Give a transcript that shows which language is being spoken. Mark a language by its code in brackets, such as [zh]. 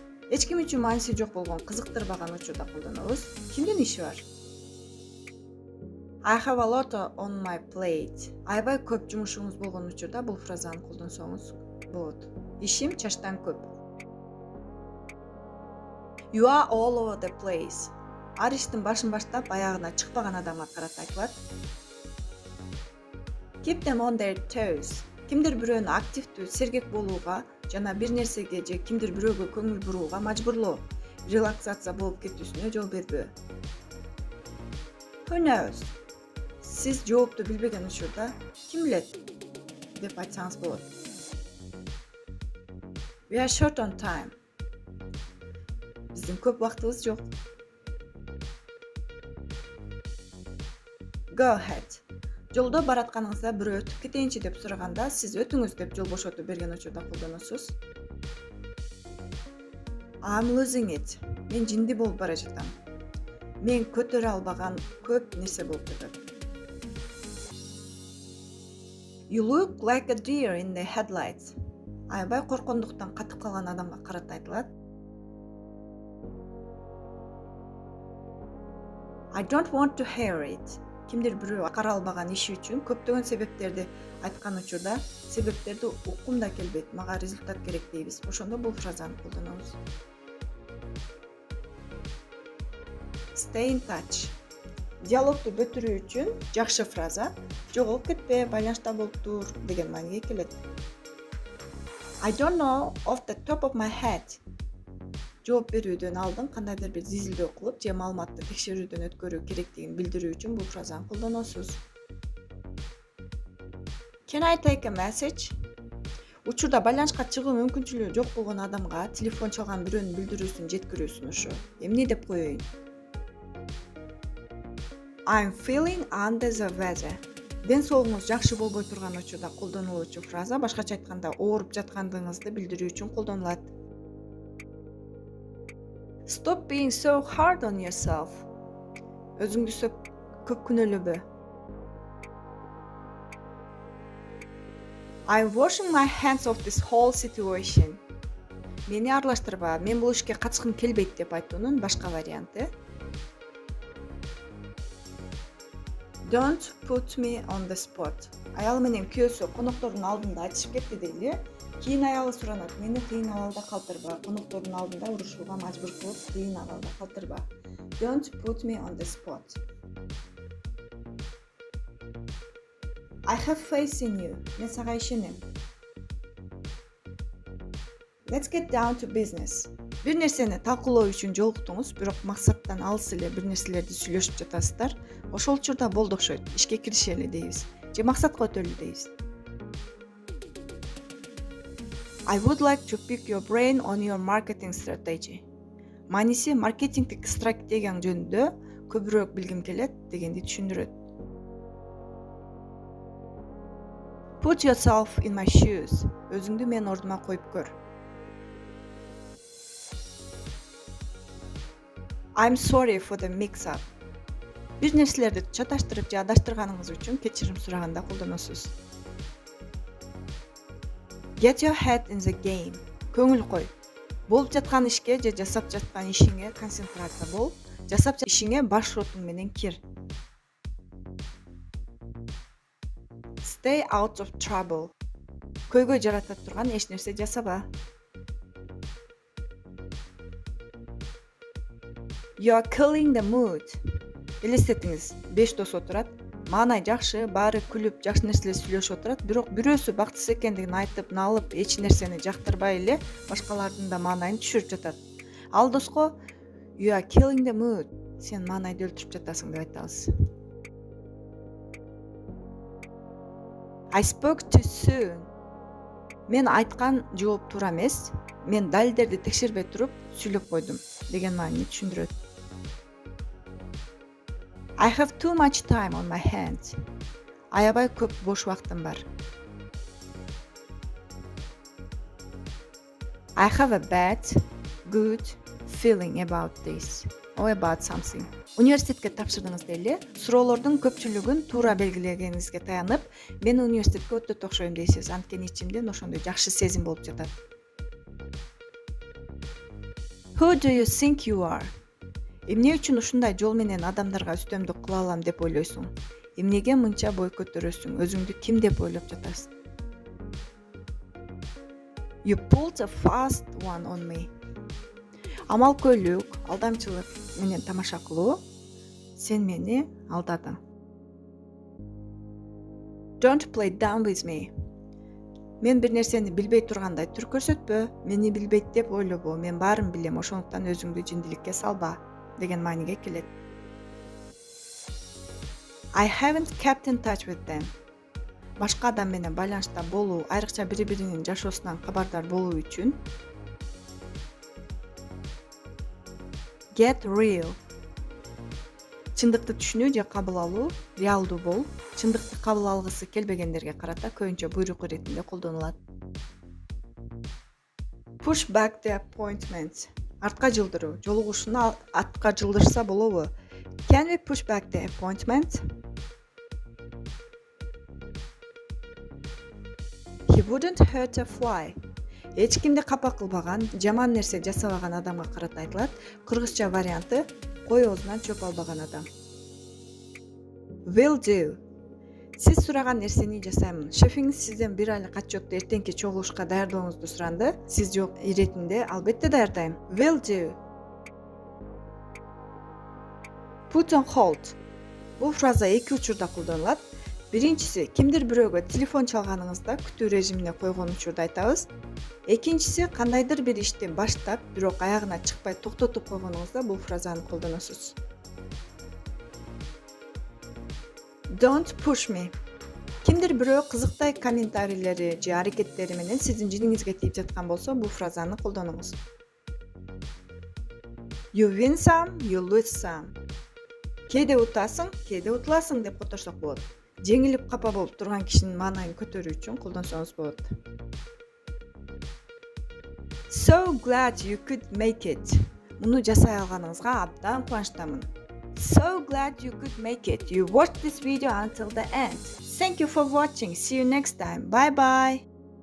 [ky] Эч ким үчүн мааниси жок болгон, кызыктырбаган учурда колдонобуз. Кимдин иши бар? [en] I have a lot on my plate. [ky] Аябай көп жумушуңуз болгон учурда бул фразаны колдонсоңуз болот. Ишим чачтан көп. [en] You are all over the place. [ky] Ар иштин башын баштап аягына чыкпаган адамга карата айтылат. [en] Keep them on their toes. [ky] Кимдир бирөөнү активдүү, сергек болууга жана бир нерсеге же кимдир бирөөгө көңүл бурууга мажбурлоо. Релаксация болуп кетүүсүнө жол бербөө. [en] Who knows? [ky] Сиз жоопту билбеген учурда ким билет деп айтсаңыз болот. [en] We are short on time. [ky] Биздин көп убактыбыз жок. [en] Go ahead. [ky] Жолдо баратканыңызда бирөө өтүп кетейинчи деп сураганда, сиз өтүңүз деп жол бошотуп берген учурда колдоносуз. [en] I'm losing it. [ky] Мен жинди болуп бара жатам. Мен көтөрө албаган көп нерсе болуп жатат. [en] You look like a deer in the headlights. [ky] Аябай коркондуктан катып калган адамга карата айтылат. [en] I don't want to hear it. [ky] Кимдир бирөө кара албаган иши үчүн көптөгөн себептерди айткан учурда, себептерди уккум да келбейт, мага результат керек дейбиз. Ошондо бул фразаны колдонобуз. [en] Stay in touch. [ky] Диалогду бүтүрүү үчүн жакшы фраза жоголуп кетпе, байланышта болуп тур деген мааниге келет. [en] I don't know off the top of my head. [ky] Жооп берүүдөн алдын кандайдыр бир зизилдөө кылып же маалыматты текшерүүдөн өткөрүү керектигин билдирүү үчүн бул фразаны колдоносуз. [en] Can I take a message? [ky] Учурда байланышка чыгуу мүмкүнчүлүгү жок болгон адамга телефон чалган бирөөнүн билдирүүсүн жеткирүүсүн ошо. Эмне деп коеюн? [en] I'm feeling under the weather. [ky] Ден соолугуңуз жакшы болбой турган учурда колдонулуучу фраза башкача айтканда ооруп жаткандыгыңызды билдирүү үчүн колдонулат. [en] Stop being so hard on yourself. [ky] Өзүңдү көп күнөөлөбө. [en] I'm washing my hands of this whole situation. [ky] Мени аралаштырба, мен бул ишке катышкым келбейт деп айтуунун башка варианты. [en] Don't put me on the spot. [ky] Аял менен күйөөсү коноктордун алдында айтышып кетти дейли. Кийин аялы суранат, мени кыйын абалда калтырба, коноктордун алдында урушууга мажбур кылып, кыйын абалда калтырба. [en] Don't put me on the spot. I have faith in you. [ky] Мен сага ишенем. [en] Let's get down to business. [ky] Бир нерсени талкуулоо үчүн жолуктуңуз, бирок максаттан алыс эле бир нерселерди сүйлөшүп жатасыздар. Ошол учурда болду окшойт, ишке киришели дейбиз. Же максатка өтөлү дейбиз. [en] I would like to pick your brain on your marketing strategy. [ky] Мааниси маркетингдик стратегияң жөнүндө көбүрөөк билгим келет дегенди түшүндүрөт. [en] Put yourself in my shoes. [ky] Өзүңдү менин ордума коюп көр. [en] I'm sorry for the mix-up. [ky] Бир нерселерди чаташтырып же адаштырганыңыз үчүн кечирим сураганда колдоносуз. [en] Get your head in the game. [ky] Көңүл кой. Болуп жаткан ишке же жасап жаткан ишиңе концентрация бол. Жасап ишиңе баш ротуң менен кир. [en] Stay out of trouble. [ky] Көйгөй жарата турган эч нерсе жасаба. [en] You are killing the mood. [ky] Элестетиңиз, 5 дос отурат. Маанай жакшы, баары күлүп, жакшы нерселер сүйлөшүп отурат, бирок бирөөсү бактысыз экендигин айтып, налып, эч нерсени жактырбай эле башкалардын да маанайын түшүрүп жатат. Ал доско [en] You are killing the mood. [ky] Сен маанайды өлтүрүп жатасың деп айтабыз. [en] I spoke too soon. [ky] Мен айткан жооп туура эмес. Мен далилдерди текшербей туруп сүйлөп койдум деген маанини түшүндүрөт. [en] I have too much time on my hands. [ky] Аябай көп бош убактым бар. [en] I have a bad, good feeling about this or about something. [ky] Университетке тапшырдыңыз эле, суроолордун көпчүлүгүн туура белгилегениңизге таянып, мен университетке өтө окшойм дейсиз. Анткени ичимден ошондой жакшы сезим болуп жатат. [en] Who do you think you are? [ky] Эмне үчүн ушундай жол менен адамдарга үстөмдүк кыла алам деп ойлойсуң? Эмнеге мынча бой көтөрөсүң? Өзүңдү ким деп ойлоп жатасың? [en] You pulled a fast one on me. [ky] Амалкөйлүк, алдамчылык менен тамаша кылуу, сен мени алдадың. [en] Don't play dumb with me. [ky] Мен бир нерсени билбей тургандай түр көрсөтпө, мени билбейт деп ойлобо, мен баарын билем, ошондуктан өзүңдү жиндиликке салба деген мааниге келет. [en] I haven't kept in touch with them. [ky] Башка адам менен байланышта болуу, айрыкча бири-биринин жашоосунан кабардар болуу үчүн [en] get real. [ky] Чындыкты түшүнүү же кабыл алуу, реалдуу бол, чындыкты кабыл алгысы келбегендерге карата көбүнчө буйрук иретинде колдонулат. [en] Push back the appointment. [ky] Артка жылдыруу, жолугушууну артка жылдырса болобу? [en] Can we push back the appointment? He wouldn't hurt a fly. [ky] Эч кимди капа кылбаган, жаман нерсе жасабаган адамга карата айтылат. Кыргызча варианты кой оозунан чөп албаган адам. [en] Will do. [ky] Сиз сураган нерсени жасаймын. Шефиңиз сизден бир айлык отчетту эртеңки чогулушка даярдооңузду суранды. Сиз жок иретинде албетте даярдайм. [en] Will do. Put on hold. [ky] Бул фраза эки учурда колдонулат. Биринчиси, кимдир бирөөгө телефон чалганыңызда күтүү режимине койгон учурда айтабыз. Экинчиси, кандайдыр бир ишти баштап, бирок аягына чыкпай токтотуп койгонуңузда бул фразаны колдоносуз. [en] Don't push me. [ky] Кимдир бирөө кызыктай комментарийлери же аракеттери менен сиздин жиниңизге тийип жаткан болсо, бул фразаны колдонуңуз. [en] You win some, you lose some. [ky] Кээде утасың, кээде утуласың деп которсок болот. Жеңилип капа болуп турган кишинин маанайын көтөрүү үчүн колдонсоңуз болот. [en] So glad you could make it. [ky] Муну жасай алганыңызга абдан кубанычтамын. [en] So glad you could make it. You watched this video until the end. Thank you for watching. See you next time. Bye bye.